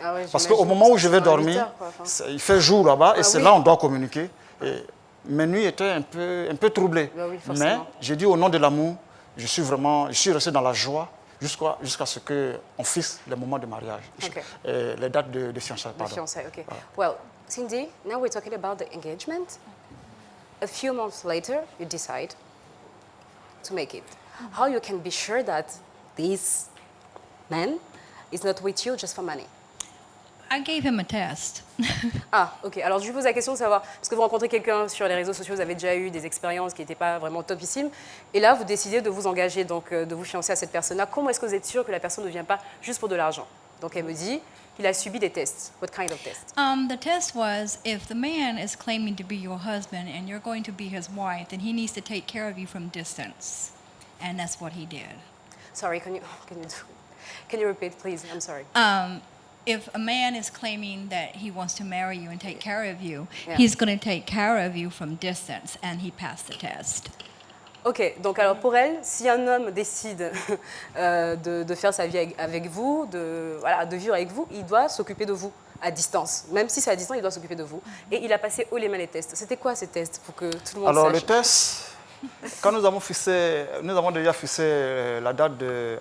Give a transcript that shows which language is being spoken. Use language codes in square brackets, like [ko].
[fr] Ah ouais, parce qu'au moment où je vais dormir, il fait jour là-bas et c'est là où on doit communiquer. Et mes nuits étaient un peu troublées. Oui, mais j'ai dit au nom de l'amour, je suis resté dans la joie jusqu'à ce qu'on fixe les moments de mariage, okay. Les dates de fiançailles. De fiançailles, okay. [en] Well, Cindy, now we're talking about the engagement. A few months later, you decide to make it. How you can be sure that this man is not with you just for money? I gave him a test. Ah, ok. [fr] Alors, je vous pose la question de savoir, parce que vous rencontrez quelqu'un sur les réseaux sociaux, vous avez déjà eu des expériences qui n'étaient pas vraiment topissimes, et là, vous décidez de vous engager, donc de vous fiancer à cette personne-là. Comment est-ce que vous êtes sûr que la personne ne vient pas juste pour de l'argent? Donc, elle me dit qu'il a subi des tests. [en] What kind of test? The test was, if the man is claiming to be your husband and you're going to be his wife, then he needs to take care of you from distance. And that's what he did. Sorry, can you do Can you repeat, please? I'm sorry. If a man is claiming that he wants to marry you and take care of you, Yeah. he's going to take care of you from distance, and he passed the test. [fr] Ok, donc alors pour elle, si un homme décide de faire sa vie avec vous, de vivre avec vous, il doit s'occuper de vous à distance. Même si c'est à distance, il doit s'occuper de vous. Et il a passé haut les mains les tests. C'était quoi ces tests pour que tout le monde Alors sache? le test, quand nous avons déjà fixé la date de...